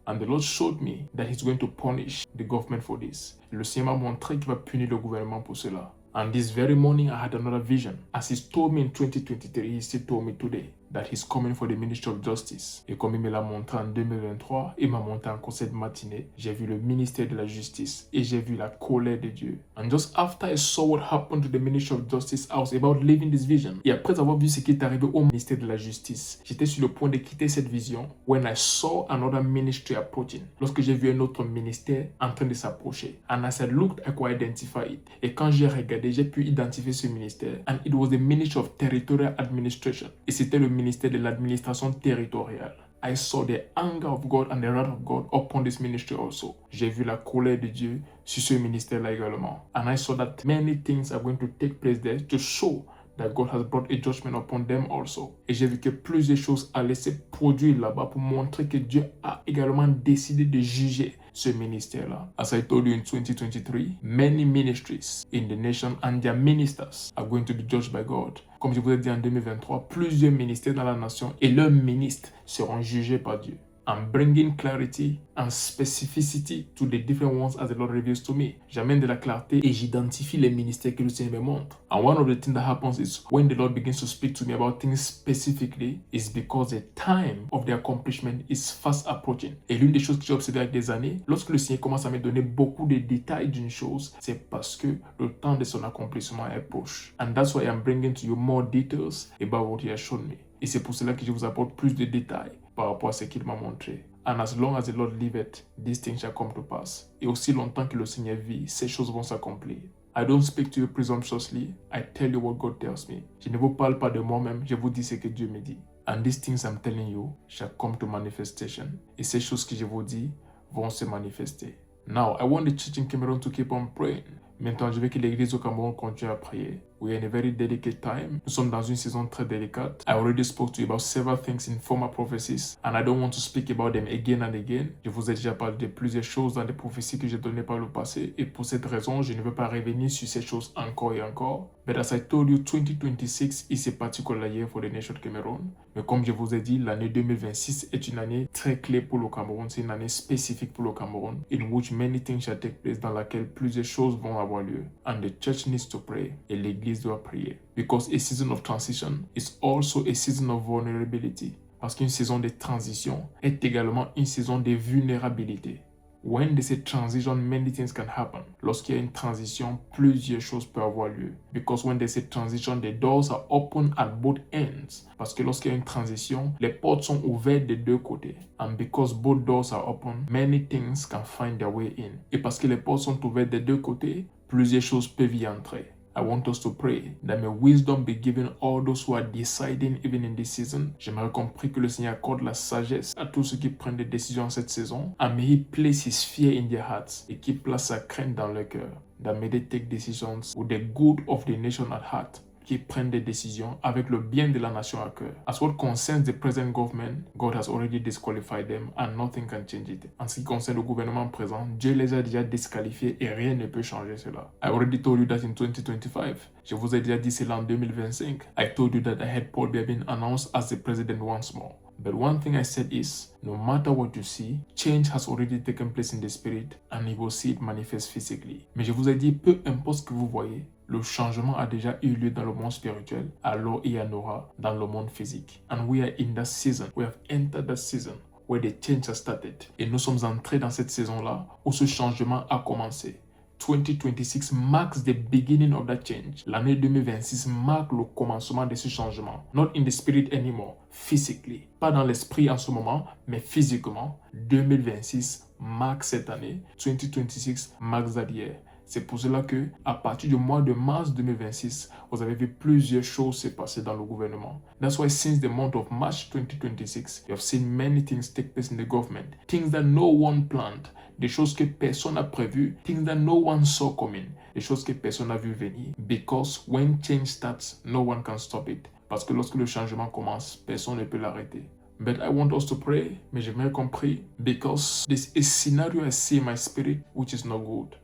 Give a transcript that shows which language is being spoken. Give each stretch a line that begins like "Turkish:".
English: And the Lord showed me that He's going to punish the government for this.
French: Le Seigneur m'a montré qu'il va punir le gouvernement pour cela.
English: And this very morning, I had another vision. As He told me in 2023, He still told me today that he's coming for the ministry of justice.
French: Et comme il me l'a montré en 2023, il m'a montré encore cette matinée, j'ai vu le ministère de la justice et j'ai vu la colère de Dieu.
English: And just after I saw what happened to the ministry of justice, I was about leaving this vision.
French: Et après avoir vu ce qui est arrivé au ministère de la justice, j'étais sur le point de quitter cette vision
English: when I saw another ministry approaching.
French: Lorsque j'ai vu un autre ministère en train de s'approcher.
English: And as I looked, I could identify it.
French: Et quand j'ai regardé, j'ai pu identifier ce ministère.
English: And it was the Ministry of Territorial Administration.
French: Et c'était le ministère de l'administration territoriale.
English: I saw the anger of God and the wrath of God upon this ministry also.
French: J'ai vu la colère de Dieu sur ce ministère-là également.
English: And I saw that many things are going to take place there to show that God has brought a judgment upon them also.
French: Et j'ai vu que plusieurs choses allaient se produire là-bas pour montrer que Dieu a également décidé de juger ce ministère-là.
English: As I told you in 2023, many ministries in the nation and their ministers are going to be judged by God.
French: Comme je vous ai dit en 2023, plusieurs ministères dans la nation et leurs ministres seront jugés par Dieu.
English: I'm bringing clarity and specificity to the different ones as the Lord reveals to me.
French: J'amène de la clarté et j'identifie les ministères que le Seigneur me montre.
English: And one of the things that happens is when the Lord begins to speak to me about things specifically is because the time of the accomplishment is fast approaching.
French: Et l'une des choses que j'ai observé avec des années, lorsque le Seigneur commence à me donner beaucoup de détails d'une chose, c'est parce que le temps de son accomplissement est proche.
English: And that's why I'm bringing to you more details about what He has shown me.
French: Et c'est pour cela que je vous apporte plus de détails par rapport à ce qu'il m'a montré.
English: And as long as the Lord liveth, these things shall come to pass.
French: Et aussi longtemps que le Seigneur vit, ces choses vont s'accomplir.
English: I don't speak to you presumptuously. I tell you what God tells me.
French: Je ne vous parle pas de moi-même, je vous dis ce que Dieu me dit.
English: And these things I'm telling you shall come to manifestation.
French: Et ces choses que je vous dis vont se manifester.
English: Now, I want the church in Cameroon to keep on praying.
French: Maintenant, je veux que l'église au Cameroun continue à prier.
English: We are in a very delicate time.
French: Nous sommes dans une saison très délicate.
English: I already spoke to you about several things in former prophecies, and I don't want to speak about them again and again.
French: Je vous ai déjà parlé de plusieurs choses dans les prophéties que j'ai données par le passé, et pour cette raison, je ne veux pas revenir sur ces choses encore et encore.
English: But as I told you, 2026 is a particular year for the nation Cameroon.
French: Mais comme je vous ai dit, l'année 2026 est une année très clé pour le Cameroun. C'est une année spécifique pour le Cameroun,
English: in which many things shall take place,
French: dans laquelle plusieurs choses vont avoir lieu.
English: And the church needs to pray,
French: et l'église doit prier.
English: Because a season of transition is also a season of vulnerability.
French: Parce qu'une saison de transition est également une saison de vulnérabilité.
English: When there's a transition, many things can happen.
French: Lorsqu'il y a une transition, plusieurs choses peuvent avoir lieu.
English: Because when there's a transition, the doors are open at both ends.
French: Parce que lorsqu'il y a une transition, les portes sont ouvertes des deux côtés.
English: And because both doors are open, many things can find their way in.
French: Et parce que les portes sont ouvertes des deux côtés, plusieurs choses peuvent y entrer.
English: I want us to pray that may wisdom be given all those who are deciding even in this season.
French: J'aimerais qu'on prie que le Seigneur accorde la sagesse à tous ceux qui prennent des décisions en cette saison.
English: And may He place His fear in their hearts.
French: Et qu'il place sa crainte dans leur cœur.
English: That may they take decisions with the good of the nation at heart.
French: Qui prennent des décisions avec le bien de la nation à cœur.
English: As what concerns the present government, God has already disqualified them and nothing can change it.
French: En ce qui concerne le gouvernement présent, Dieu les a déjà disqualifiés et rien ne peut changer cela.
English: I already told you that in 2025.
French: Je vous ai déjà dit cela en 2025.
English: I told you that I had Paul Biya being announced as the president once more. But one thing I said is, no matter what you see, change has already taken place in the spirit and you will see it manifest physically.
French: Mais je vous ai dit, peu importe ce que vous voyez, le changement a déjà eu lieu dans le monde spirituel, alors il y en aura dans le monde physique.
English: And we are in that season. We have entered that season where the change has started.
French: Et nous sommes entrés dans cette saison-là où ce changement a commencé.
English: 2026 marks the beginning of that change.
French: L'année 2026 marque le commencement de ce changement.
English: Not in the spirit anymore, physically.
French: Pas dans l'esprit en ce moment, mais physiquement. 2026 marque cette année.
English: 2026 marks that year.
French: C'est pour cela que, à partir du mois de mars 2026, vous avez vu plusieurs choses se passer dans le gouvernement.
English: That's why since the month of March 2026, you have seen many things take place in the government. Things that no one planned.
French: Des choses que personne n'a prévues.
English: Things that no one saw coming.
French: Des choses que personne n'a vu venir.
English: Because when change starts, no one can stop it.
French: Parce que lorsque le changement commence, personne ne peut l'arrêter.
English: But I want us to pray,
French: mais j'aimerais qu'on prie,
English: because there's a scenario I see in my spirit which is not good.